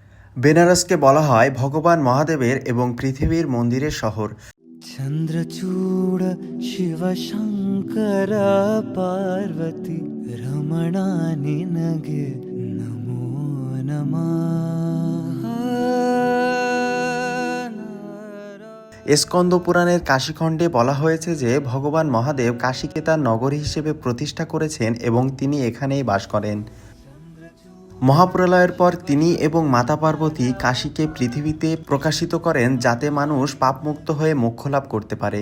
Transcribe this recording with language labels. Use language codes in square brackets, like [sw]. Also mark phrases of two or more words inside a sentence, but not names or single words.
[bn] বেনারসকে বলা হয় ভগবান মহাদেবের এবং পৃথিবীর মন্দিরের শহর। [kn] ಚಂದ್ರಚೂಡ ಶಿವ ಶಂಕರ ಪಾರ್ವತಿ ರಮಣ ನಿನಗೆ ನಮೋ ನಮಃ। [bn] স্কন্দ পুরাণের কাশীখণ্ডে বলা হয়েছে যে ভগবান মহাদেব কাশীকে তার নগরী হিসেবে প্রতিষ্ঠা করেছেন এবং তিনি এখানেই বাস করেন। মহাপ্রলয়ের পর তিনি এবং মাতা পার্বতী কাশীকে পৃথিবীতে প্রকাশিত করেন যাতে মানুষ পাপমুক্ত হয়ে মোক্ষ লাভ করতে পারে।